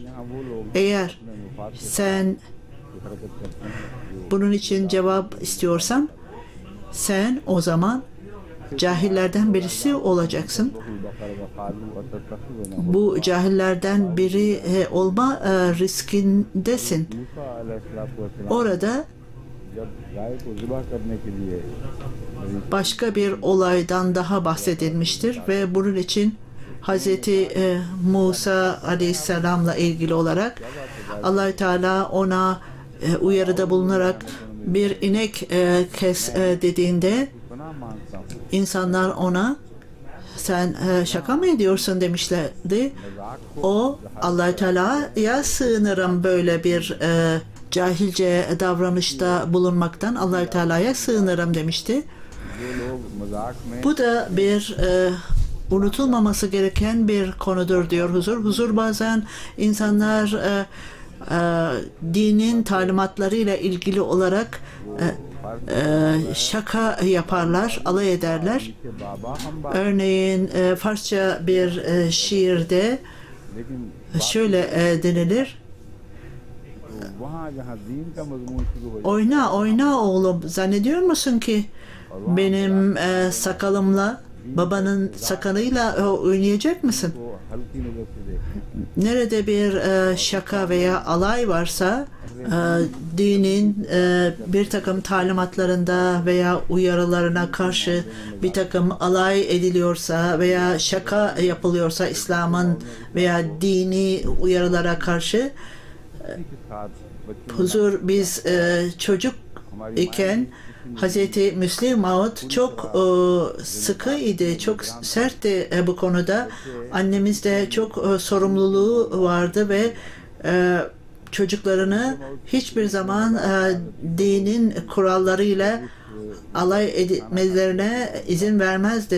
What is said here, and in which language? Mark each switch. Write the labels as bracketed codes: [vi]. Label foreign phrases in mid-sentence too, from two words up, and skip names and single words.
[tr] Eğer sen bunun için cevap istiyorsan sen o zaman cahillerden birisi olacaksın. Bu cahillerden biri olma riskindesin. Orada [ur] جب گائے کو ذبح کرنے کے لیے [tr] başka bir olaydan daha bahsedilmiştir ve bunun için Hazreti Musa Aleyhisselam'la ilgili olarak Allah-u Teala ona uyarıda bulunarak bir inek kes dediğinde [ur] گناہ مانتا ہوں [tr] insanlar ona sen şaka mı ediyorsun demişlerdi. O Allah-u Teala'ya sığınırım böyle bir cahilce davranışta bulunmaktan Allah-u Teala'ya sığınırım demişti. [ur] جو لوگ مذاق میں [tr] Bu da bir unutulmaması gereken bir konudur diyor Huzur. Huzur bazen insanlar dinin talimatlarıyla ilgili olarak şaka yaparlar, alay ederler. [ur] کے بابا ہم بات [tr] Örneğin Farsça bir şiirde [ur] लेकिन [tr] şöyle denilir. [ur] وہاں جہاں دین کا مضمون شروع ہو [tr] Oyna oyna oğlum, zannediyor musun ki benim sakalımla babanın sakalıyla oynayacak mısın? [ur] وہ ہلکی نظر سے دیکھ [tr] Nerede bir şaka veya alay varsa dinin bir takım talimatlarında veya uyarılarına karşı bir takım alay ediliyorsa veya şaka yapılıyorsa İslam'ın veya dini uyarılara karşı [ur] کے ساتھ بچوں [tr] Huzur biz çocuk iken Hazreti Müslim Maud çok sıkıydı, çok sertti bu konuda. Annemiz de çok sorumluluğu vardı ve çocuklarını hiçbir zaman dinin kurallarıyla alay etmelerine izin vermezdi.